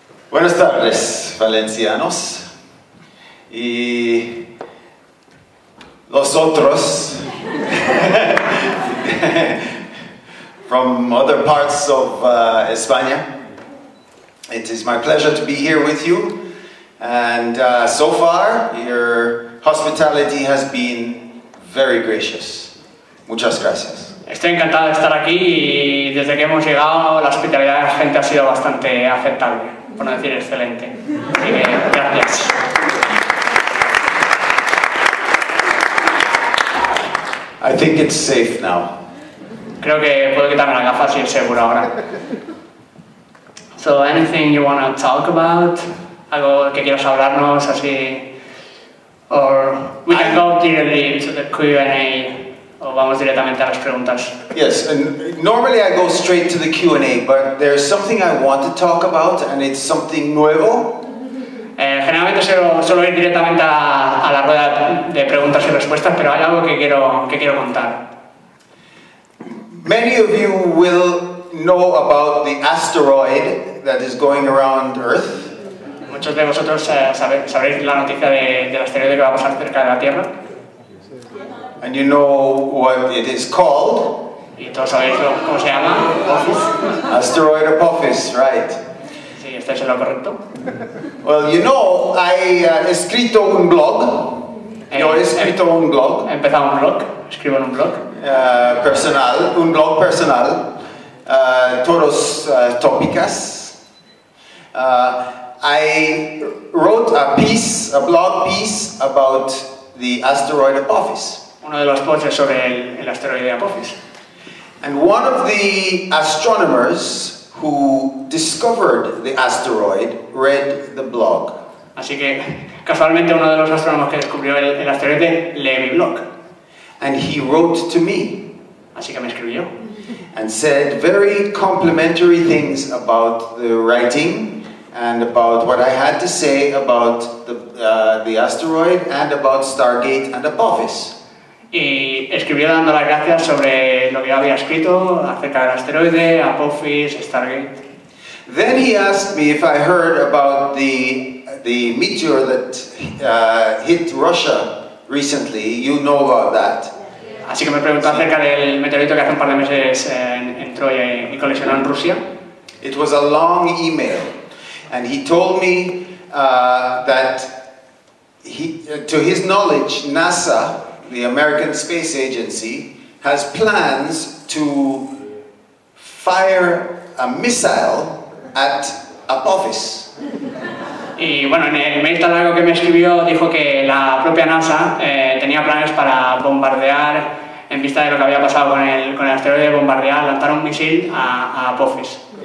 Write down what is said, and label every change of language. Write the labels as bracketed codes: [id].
[es] Buenas tardes, valencianos. Y los otros [en] from other parts of España. It is my pleasure to be here with you, and so far your hospitality has been very gracious. [es] Muchas gracias. Estoy encantado de estar aquí y desde que hemos llegado la hospitalidad de la gente ha sido bastante aceptable, por no decir excelente. Así que gracias. [en] I think it's safe now. [es] Creo que puedo quitarme las gafas y es seguro ahora. [en] So, anything you want to talk about? [es] Algo que quieras hablarnos así? [en] Or we can go directly to the Q&A. [es] O vamos directamente a las preguntas. [en] Yes, and normally I go straight to the Q&A, but there's something I want to talk about, and it's something nuevo. [es] Generalmente suelo ir directamente a la rueda de preguntas y respuestas, pero hay algo que quiero contar. [en] Many of you will know about the asteroid that is going around Earth. [es] Muchos de vosotros sabréis la noticia del asteroide que va a pasar cerca de la Tierra. [en] And you know what it is called? [es] Y todos sabéis cómo se llama. [en] Apophis. Asteroid Apophis, right? [es] Sí, estáis en lo correcto. [en] Well, you know, I [es] he escrito un blog. Yo he escrito un blog. He empezado un blog. Escribo en un blog. Personal, un blog personal. Todos tópicas. [en] I wrote a blog piece about the asteroid Apophis. [es] Uno de los posts es sobre el asteroide Apophis. [en] And one of the astronomers who discovered the asteroid read the blog. [es] Así que casualmente uno de los astrónomos que descubrió el asteroide lee mi blog. [en] And he wrote to me. [es] Así que me escribió. [en] And said very complimentary things about the writing and about what I had to say about the asteroid and about Stargate and Apophis. [es] Y escribió dando las gracias sobre lo que yo había escrito acerca del asteroide, Apophis, Stargate. [en] Then he asked me if I heard about the meteor that hit Russia recently. You know about that. [es] Así que me preguntó acerca del meteorito que hace un par de meses entró y colisionó en Rusia. [en] It was a long email, and he told me that to his knowledge, NASA, the American Space Agency, has plans to fire a missile at Apophis. [es] Y bueno, en el mail tan largo que me escribió dijo que la propia NASA tenía planes para bombardear, en vista de lo que había pasado con el asteroide, lanzar un misil a Apophis.